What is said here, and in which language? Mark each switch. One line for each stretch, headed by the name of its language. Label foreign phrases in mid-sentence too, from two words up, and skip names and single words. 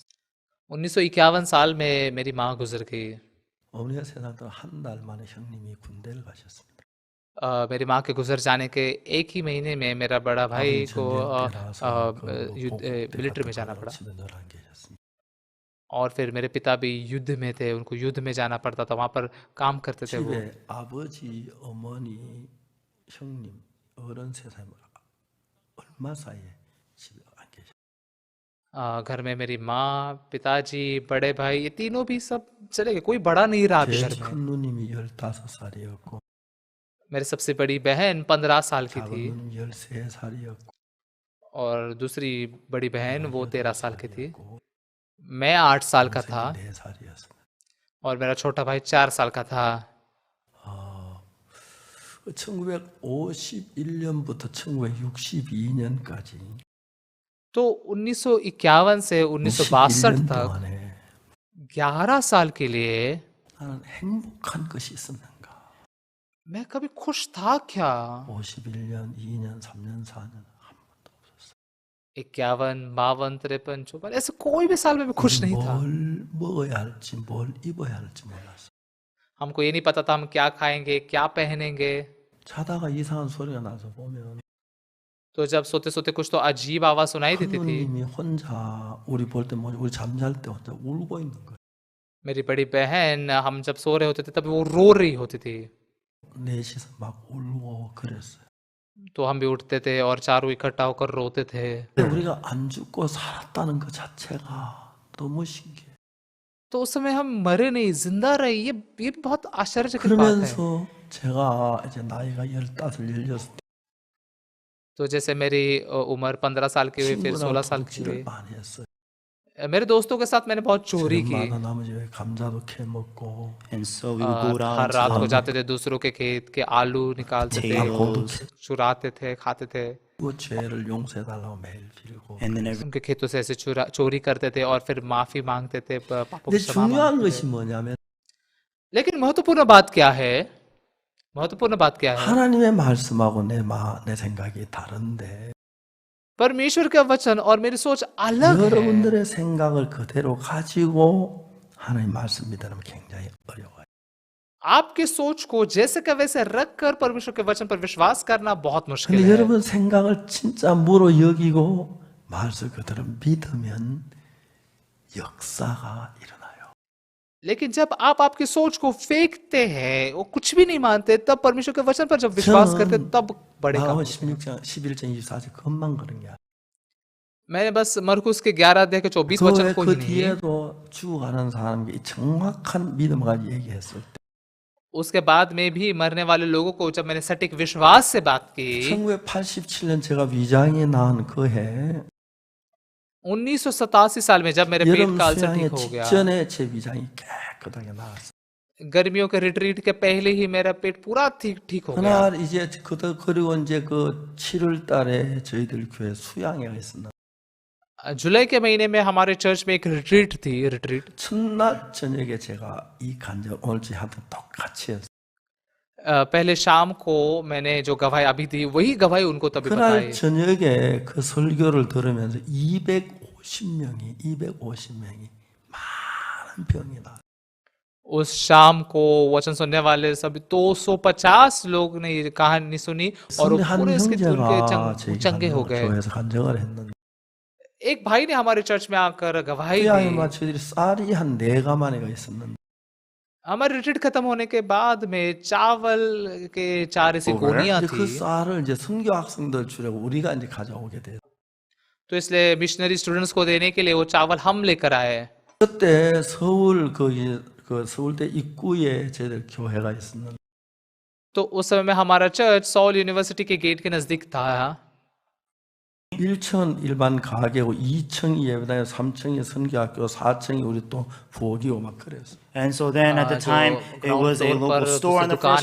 Hindi: 1951 साल में मेरी माँ गुजर गई।
Korean: 어머니가 세상을 떠나 한 달 만에 형님이 군대를 가셨습니다.
Hindi: मेरी माँ के गुजर जाने के एक ही महीने में मेरा बड़ा भाई को मिलिट्री में जाना पड़ा।
Korean: 집에 안 계셨습니다.
Hindi: और फिर मेरे पिता भी युद्ध में थे, उनको युद्ध में जाना पड़ता था, वहां पर काम करते थे वो।
Korean: 집에 아버지, 어머니, 형님, 어른 세상에 얼마 사이에 집에 안 계셔.
Hindi: घर में मेरी माँ, पिताजी, बड़े भाई, ये तीनों भी सब चले गए, कोई बड़ा नहीं रहा अभी
Korean: 제일
Hindi: घर में।
Korean: 큰 누님이 15살이었고
Hindi: मेरी सबसे बड़ी बहन 15 साल की
Korean: 작은
Hindi: थी
Korean: 누님 13살이었고
Hindi: और दूसरी बड़ी बहन वो 13 साल की थी।
Korean: 8살이었고
Hindi: मैं 8 साल का था
Korean: 동생이 4살이었어요.
Hindi: और मेरा छोटा भाई 4 साल का था।
Korean: 1951년부터 1962년까지
Hindi: तो 1951 से 1962
Korean: 51년
Hindi: तक
Korean: 동안에
Hindi: 11 साल के लिए
Korean: 나는 행복한 것이 있었는가?
Hindi: मैं कभी खुश था क्या?
Korean: 51년, 2년, 3년, 4년 한 번도 없었어.
Hindi: 51, 52, 53, 54 ऐसे कोई भी साल में मैं खुश नहीं था।
Korean: 뭘 먹어야 할지, 뭘 입어야 할지 몰랐어.
Hindi: हमको ये नहीं पता था हम क्या खाएंगे, क्या पहनेंगे।
Korean: 자다가 이상한 소리가 나서 보면
Hindi: तो जब सोते सोते कुछ तो अजीब आवाज सुनाई
Korean: 큰
Hindi: देती थी।
Korean: 누님이 혼자 우리 볼 때 뭐지? 우리 잠잘 때 혼자 울고 있는 거야.
Hindi: मेरी बड़ी बहन हम जब सो रहे होते थे तब वो रो रही होती थी।
Korean: 넷이서 막 울고 그랬어요.
Hindi: तो हम भी उठते थे और चारों इकट्ठा होकर रोते थे।
Korean: 근데 우리가 안 죽고 살았다는 것 자체가 너무 신기해.
Hindi: तो उस समय हम मरे नहीं, जिंदा रहे, ये बहुत आश्चर्यचकित बात है।
Korean: 그러면서 제가 이제 나이가 15, 16
Hindi: तो जैसे मेरी उम्र 15 साल की हुई, फिर 16
Korean: 친구랑
Hindi: साल की हुई,
Korean: 도둑질을 많이 했어요.
Hindi: मेरे दोस्तों के साथ मैंने बहुत चोरी की।
Korean: 저녁마다 나무 집에 감자도 캐 먹고
English: And so we would go down
Hindi: हर रात
English: to
Hindi: को
English: the
Hindi: जाते थे दूसरों के खेत के आलू निकालते थे,
English: potatoes,
Hindi: चुराते थे, खाते थे।
Korean: 그 죄를 용서해 달라고 매일 빌고.
English: and then every
Hindi: उनके खेतों से ऐसे चोरी करते थे और फिर माफी मांगते थे, पापों
Korean: 근데
Hindi: की क्षमा
Korean: 중요한
Hindi: मांगते
Korean: 것이
Hindi: थे।
Korean: 뭐냐면
Hindi: लेकिन महत्वपूर्ण बात क्या है? महत्वपूर्ण बात क्या है?
Korean: 하나님의 말씀하고 내 생각이 다른데
Hindi: परमेश्वर का वचन और मेरी सोच अलग है।
Korean: 여러분들의 생각을 그대로 가지고 하나님 말씀 믿으면 굉장히 어려워요.
Hindi: आपके सोच को जैसे का वैसे रख कर परमेश्वर के वचन पर विश्वास करना बहुत मुश्किल
Korean: 근데
Hindi: है।
Korean: 여러분 생각을 진짜 무로 여기고 말씀 그대로 믿으면 역사가 일어나요.
Hindi: लेकिन जब आप आपकी सोच को फेंकते हैं, वो कुछ भी नहीं मानते, तब परमेश्वर के वचन पर जब विश्वास करते तब बड़े काम
Korean: 마가복음
Hindi: होते हैं।
Korean: 16장 11장 24절 그것만 그런 게 아니야.
Hindi: मैंने बस मरकुस के 11 अध्याय के 24 वचन को ही
Korean: 그
Hindi: नहीं,
Korean: 뒤에도 죽어가는 사람에게 정확한 믿음을 가지고 얘기했을 때
Hindi: उसके बाद में भी मरने वाले लोगों को जब मैंने सटीक विश्वास से बात की,
Korean: 1987년 제가 위장이 나은 그해
Hindi: 1987 साल में जब मेरे पेट
Korean: 여름
Hindi: का अल्सर
Korean: 수양의
Hindi: ठीक हो गया,
Korean: 직전에 제 위장이 깨끗하게 나왔어요.
Hindi: गर्मियों के रिट्रीट के पहले ही मेरा पेट पूरा ठीक हो गया।
Korean: 그날 이제 그리고 이제 그 7월 달에 저희들 교회 수양회가 있었나.
Hindi: जुलाई के महीने में हमारे चर्च में एक रिट्रीट थी। रिट्रीट
Korean: 첫날 저녁에 제가 이 간증 오늘 하여튼 똑같이 했어요.
Hindi: पहले शाम को मैंने जो गवाही अभी दी वही गवाही उनको तभी
Korean: 그날
Hindi: बताई।
Korean: 저녁에 그 설교를 들으면서 250명이 많은 병이 나.
Hindi: उस शाम को वचन सुनने वाले सभी 250 लोग ने ये कहानी सुनी और वो
Korean: 한
Hindi: पूरे इसके
Korean: 형제가 저희
Hindi: चंगे हो गए।
Korean: 교회에서 간증을 했는데
Hindi: एक भाई ने हमारे चर्च में आकर गवाही
Korean: 수양회
Hindi: दी।
Korean: 저희들이 쌀이 한 4가마니가 있었는데
Hindi: हमारे रिट्रीट खत्म होने के बाद में चावल के 4 ऐसी गोनियां
Korean: 이제 그
Hindi: थी,
Korean: 쌀을 이제 선교 학생들 주려고 우리가 이제 가져오게 돼요.
Hindi: तो इसलिए
English: missionary students
Hindi: को देने के लिए वो चावल हम लेकर आए।
Korean: 그때 서울 그 서울대 입구에 저희들 교회가 있었는데
Hindi: तो उस समय में हमारा चर्च सॉल यूनिवर्सिटी के गेट के नजदीक था।
Korean: 1층 일반 가게고 2층이 예배당이고 3층이 선교학교 4층이 우리 또 부엌이고 막 그랬어.
English: And so then at the
Hindi: जो
English: time, it
Hindi: ground
English: was a
Hindi: floor
English: local
Hindi: पर
English: store on the first